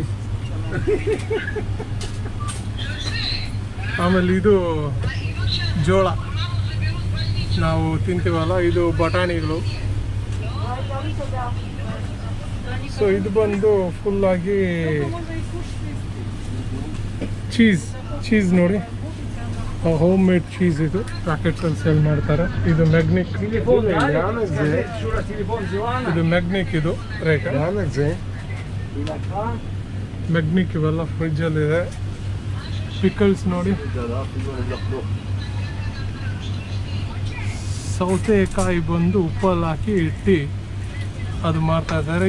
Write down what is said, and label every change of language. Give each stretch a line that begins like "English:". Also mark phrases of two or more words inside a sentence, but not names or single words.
Kannada: ಆಮೇಲೆ ಇದು ಜೋಳ ನಾವು ತಿಂತೀವಲ್ಲ, ಇದು ಬಟಾಣಿಗಳು. ಸೊ ಇದು ಬಂದು ಫುಲ್ಲಾಗಿ ಚೀಸ್ ನೋಡಿ,
English: home made cheese.
Kannada: ಇದು ಪ್ಯಾಕೆಟ್ಸಲ್ಲಿ ಸೇಲ್ ಮಾಡ್ತಾರೆ. ಇದು ಮ್ಯಾಗ್ನಿಕ್,
Russian: Телефон дали? Скажи, еще раз телефон Зелана.
Kannada: ಇದು ಮ್ಯಾಗ್ನಿಕ್, ಇದು ರೇಖೆ ಮ್ಯಾಗ್ನಿಕ್. ಇವೆಲ್ಲ ಫ್ರಿಜ್ಜಲ್ಲಿದೆ. ಪಿಕಲ್ಸ್ ನೋಡಿ, ಸೌತೆಕಾಯಿ ಬಂದು ಉಪ್ಪಲ್ಲಿ ಹಾಕಿ ಇಟ್ಟು ಅದು ಮಾಡ್ತಾ ಇದ್ದಾರೆ.